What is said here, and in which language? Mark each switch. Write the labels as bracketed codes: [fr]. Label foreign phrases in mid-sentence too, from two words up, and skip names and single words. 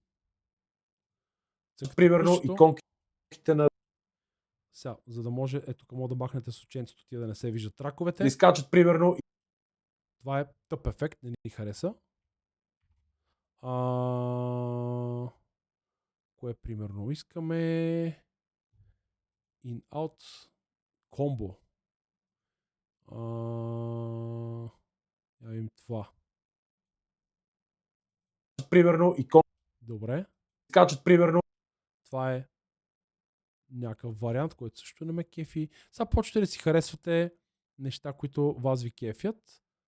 [bg] примерно иконките на Сега, за да може, ето тук мога да махнете с ученцето тия да не се виждат траковете. да изкачат примерно. Това е тъп ефект, не ни хареса. Кое примерно искаме? [en] In-out combo. [bg] Я видим това. Примерно Добре. изкачат примерно. Това е някакъв вариант, който също не ме кефи. Сега почвате да си харесвате неща, които вас ви кефят.